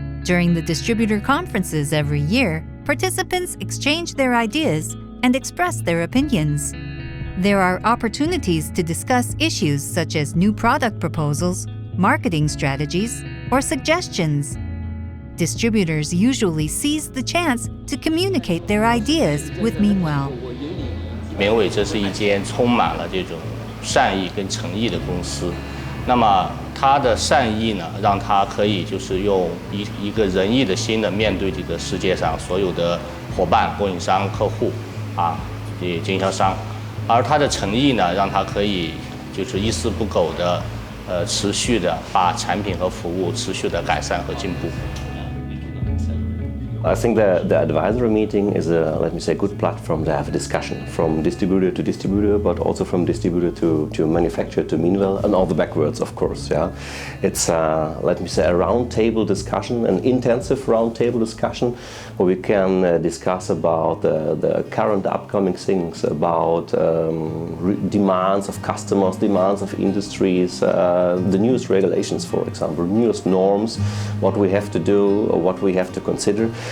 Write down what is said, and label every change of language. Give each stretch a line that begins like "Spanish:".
English: During the distributor conferences every year, participants exchange their ideas and express their opinions. There are opportunities to discuss issues such as new product proposals, marketing strategies, or suggestions. Distributors usually seize the chance to communicate their ideas with Meanwell.
Chinese: 绵伟这是一间充满了这种善意跟诚意的公司，那么它的善意呢，让它可以就是用一个仁义的心的面对这个世界上所有的伙伴、供应商、客户经销商，而它的诚意呢，让它可以就是一丝不苟的持续的把产品和服务持续的改善和进步。
English: I think the advisory meeting is a, good platform to have a discussion from distributor to distributor, but also from distributor to manufacturer to Meanwell, and all the backwards, of course. Yeah, it's a roundtable discussion, an intensive roundtable discussion, where we can discuss about the current upcoming things, about demands of customers, demands of industries, the newest regulations, for example, newest norms, what we have to do, or what we have to consider.